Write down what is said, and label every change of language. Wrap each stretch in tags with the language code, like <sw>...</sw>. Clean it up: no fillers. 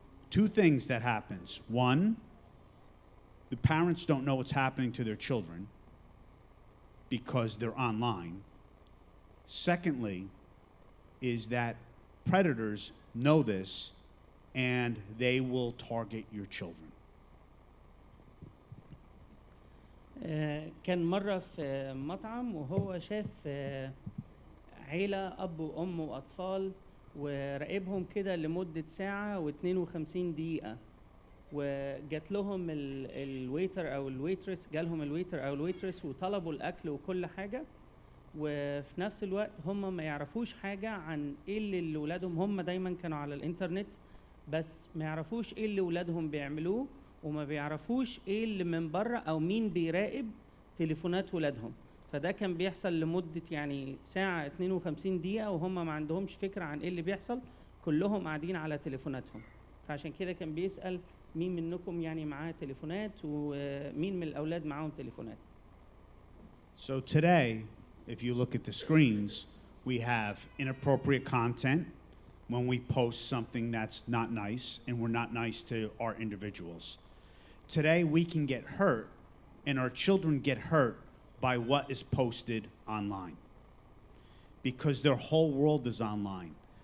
<en>Two things that happens. One, the parents don't know what's happening to their children because they're online. Secondly, is that predators know this and they will target your children.</en> <ar>كان مرة في مطعم وهو شاف عيلة أب وأم وأطفال وراقبهم كده لمدة ساعة و52 دقيقة، وجات لهم الويتر أو الويترس، جالهم الويتر أو الويترس وطلبوا الأكل وكل حاجة، وفي نفس الوقت هم ما يعرفوش حاجة عن إيه اللي ولادهم، هم دايما كانوا على الإنترنت بس ما يعرفوش إيه اللي ولادهم بيعملوه، وما بيعرفوش إيه اللي من بره أو مين بيراقب تليفونات ولادهم. فده كان بيحصل لمدة يعني ساعة 52 دقيقة وهم ما عندهمش فكرة عن إيه اللي بيحصل، كلهم قاعدين على تليفوناتهم. فعشان كده كان بيسأل مين منكم يعني معاه تليفونات ومين من الأولاد معاهم تليفونات.</ar> <en>So today, if you look at the screens, we have inappropriate content when we post something that's not nice and we're not nice to our individuals. Today we can get hurt and our children get hurt by what is posted online because their whole world is online.</en>